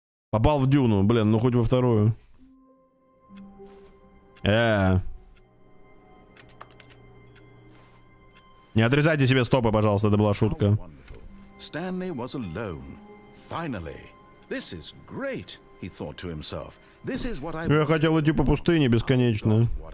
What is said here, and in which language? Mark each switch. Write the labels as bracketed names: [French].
[Russian] Попал в дюну, блин, ну хоть во вторую. Не отрезайте себе стопы, пожалуйста, это была шутка. [English] Stanley was alone. Finally. This is great, he thought to himself. This is what I [Russian] Я хотел идти по пустыне бесконечно.